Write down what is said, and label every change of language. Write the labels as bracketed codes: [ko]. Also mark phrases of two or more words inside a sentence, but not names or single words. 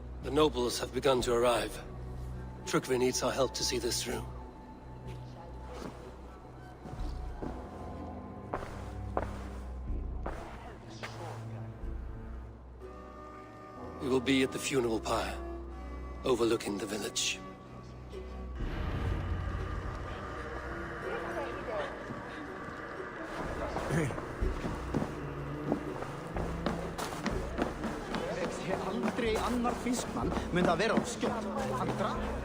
[en] The nobles have begun to arrive. Trygve needs our help to see this through. We will be at the funeral pyre, overlooking the village. [is] Aldrei annar fiskmann mun það vera á skjótt. Hann drap.